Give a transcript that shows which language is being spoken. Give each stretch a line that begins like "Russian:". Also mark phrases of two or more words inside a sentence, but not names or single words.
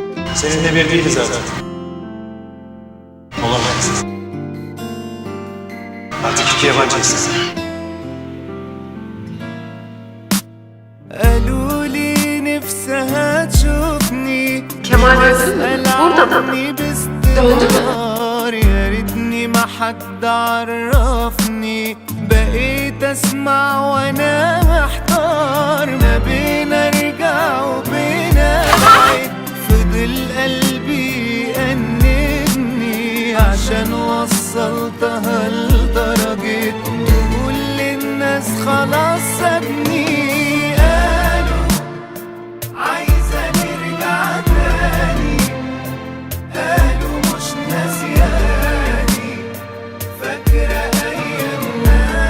Turkish: Seninle bir değiliz zaten. Olamayız. Artık iki yabancıyız.
Arabic: قالوا لي نفسها تشوفني
Turkish: Kemal öldü mü? Burada da. Döndü mü?
Arabic: يا ريتني ما حد عرفني بقيت اسمع وانا محتار ما بين ارجع وبين ابعد فضل قلبي يأنبني عشان وصلتها لدرجة تقول للناس خلاص سابني قالوا عايزة نرجع تاني قالوا مش ناسياني فاكرة أيامنا